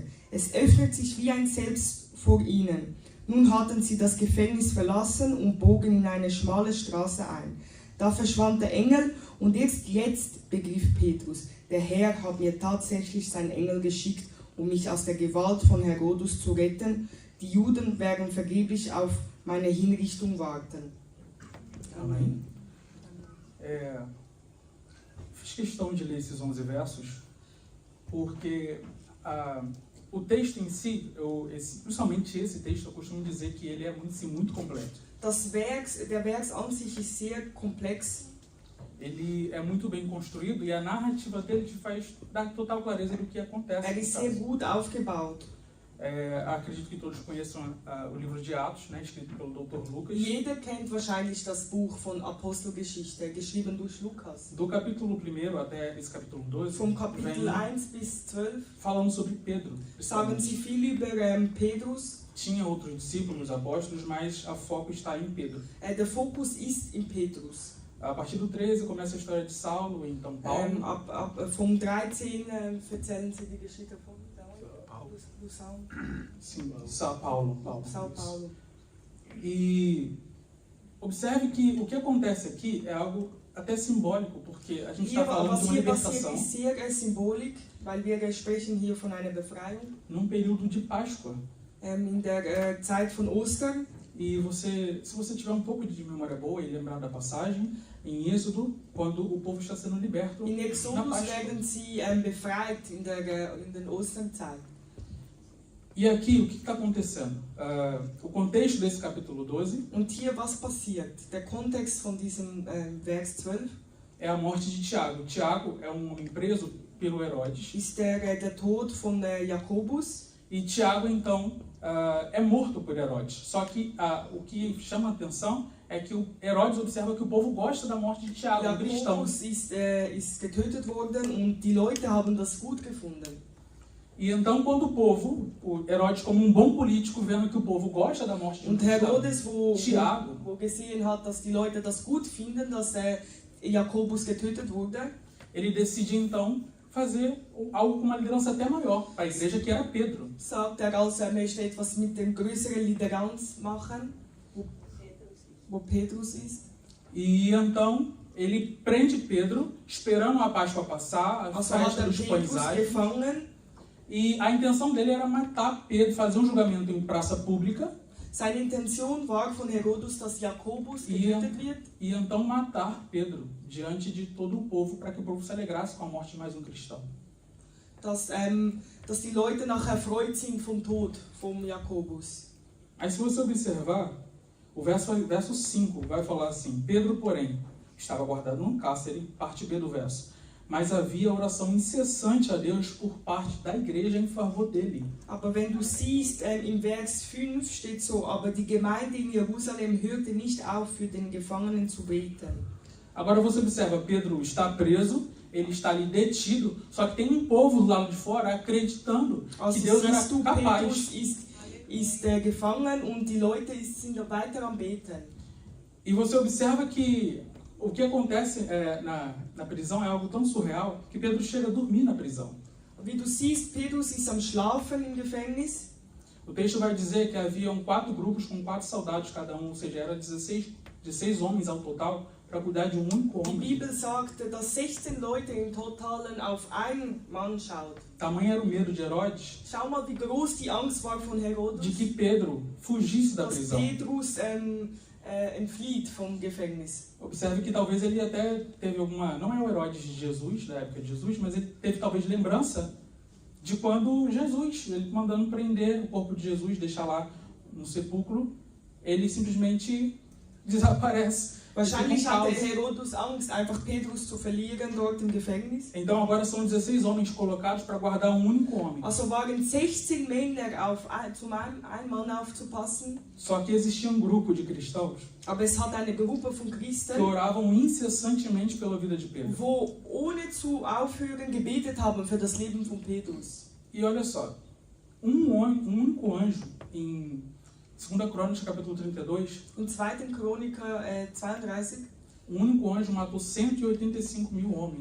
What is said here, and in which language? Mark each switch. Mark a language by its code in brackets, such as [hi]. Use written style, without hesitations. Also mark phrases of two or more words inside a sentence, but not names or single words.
[de] Es öffnet sich wie ein Selbst vor ihnen. Nun hatten sie das Gefängnis verlassen und bogen in eine schmale Straße ein. Da verschwand der Engel und erst jetzt begriff Petrus: Der Herr hat mir tatsächlich seinen Engel geschickt, um mich aus der Gewalt von Herodes zu retten. Die Juden werden vergeblich auf meine Hinrichtung warten. [pt] Amém. Fiz questão de ler esses 11 versos, porque o texto em si, principalmente esse texto, eu costumo dizer que ele é muito completo. [de] Der Vers an sich ist sehr komplex. [pt] Ele é muito bem construído e a narrativa dele te faz dar total clareza do que acontece. [de] Er ist sehr gut aufgebaut. [pt] Acredito que todos conheçam o livro de Atos, né, escrito pelo Dr. Lucas. [de] Jeder kennt wahrscheinlich das Buch von Apostelgeschichte, geschrieben durch Lukas. [pt] Do capítulo 1 até esse capítulo 12, [de] Vom Kapitel 1 bis 12 [pt] falando sobre Pedro. [de] sagen sie viel über Petrus. [pt] Tinha outros discípulos, apóstolos, mas a foco está em Pedro. [de] Der Fokus ist in Petrus. [pt] A partir do 13 começa a história de Saulo, então Paulo. [de] Vom 13 erzählen sie die Geschichte von Saul. [pt] Sim, São Paulo. São Paulo. E observe que o que acontece aqui é algo até simbólico, porque a gente está [de] Hier, [pt] falando de [de] was [pt] uma [de] hier passiert, [pt] libertação [de] ist sehr Symbolik, weil wir sprechen hier von einer Befreiung [pt] num período de Páscoa. [de] in der Zeit von Ostern. [pt] E se você tiver um pouco de memória boa e lembrar da passagem, em Êxodo, quando o povo está sendo liberto [de] In [pt] na [de] Exodus [pt] Páscoa. [de] werden sie befreit in der Osternzeit. E aqui, o que está acontecendo? O contexto desse capítulo 12 Und hier, was passiert? Der Kontext von diesem Vers 12 [pt] é a morte de Tiago. Tiago é um homem preso pelo Herodes. [de] ist der Tod von Jakobus. [pt] E Tiago, então, é morto por Herodes. Só que o que chama a atenção é que o Herodes observa que o povo gosta da morte de Tiago, um cristão. [de] Jakobus ist getötet worden und die Leute haben das gut gefunden. [pt] E então, quando o Herodes, como um bom político, vendo que o povo gosta da morte de [de] Und Herodes, [pt] Tiago, [de] wo gesehen hat, dass die Leute das gut finden, dass Jakobus getötet wurde, [pt] ele decide então fazer algo com uma liderança até maior para a igreja, que era Pedro. [de] sagt also, er möchte etwas mit dem größeren Lideranz machen, wo Petrus ist. [pt] E então ele prende Pedro, esperando a Páscoa passar, a [de] Also hat [pt] festa dos [de] Petrus [pt] pães. [de] gefangen. [pt] E a intenção dele era matar Pedro, fazer um julgamento em praça pública. [de] Seine Intention war von Herodes, dass Jakobus getötet wird. [pt] E então matar Pedro diante de todo o povo, para que o povo se alegrasse com a morte de mais um cristão. [de] Dass die Leute nachher erfreut sind vom Tod von Jakobus. [pt] Aí se você observar, o verso 5 vai falar assim: Pedro, porém, estava guardado num cárcere, parte B do verso. Mas havia oração incessante a Deus por parte da igreja em favor dele. [de] Aber wenn du siehst, im Vers 5 steht so, aber die Gemeinde in Jerusalem hörte nicht auf, für den Gefangenen zu beten. [pt] Agora você observa, Pedro está preso, ele está ali detido, só que tem um povo do lado de fora acreditando que Deus era [de] siehst du, [pt] capaz. [de] Petrus ist gefangen und die Leute sind weiter am Beten. [pt] E você observa que o que acontece na prisão é algo tão surreal que Pedro chega a dormir na prisão. [de] Wie du siehst, Petrus ist am Schlafen im Gefängnis. [pt] O texto vai dizer que haviam 4 grupos com 4 soldados cada um, ou seja, era 16 homens ao total para cuidar de um único [de] Die [pt] homem. [de] Bibel sagt, dass 16 Leute im Totalen auf einen Mann schaut. [pt] Tamanho era o medo de Herodes [de] Schau mal, wie groß die Angst war von Herodes, [pt] de que Pedro fugisse da [de] dass [pt] prisão. [de] Petrus entflieht vom Gefängnis. [pt] Observe que talvez ele até teve alguma... Não é o Herodes de Jesus, da época de Jesus, mas ele teve talvez lembrança de quando Jesus, ele mandando prender o corpo de Jesus, deixar lá no sepulcro, ele simplesmente desaparece. [de] Wahrscheinlich hatte Herodes Angst, einfach Petrus zu verlieren dort im Gefängnis. [pt] Então agora são 16 homens colocados para guardar um único homem. [de] Also waren 16 Männer zum einen Mann aufzupassen. [pt] Só que existia um grupo de cristãos [de] Aber es hat eine Gruppe von [pt] que [de] Christen, [pt] oravam incessantemente pela vida de Pedro. [de] wo ohne zu aufhören gebetet haben für das Leben von Petrus. [pt] E olha só, um único anjo em 2 Crônicas, capítulo 32, [de] In 2. Chroniker 32, [pt] um único anjo matou 185 mil homens.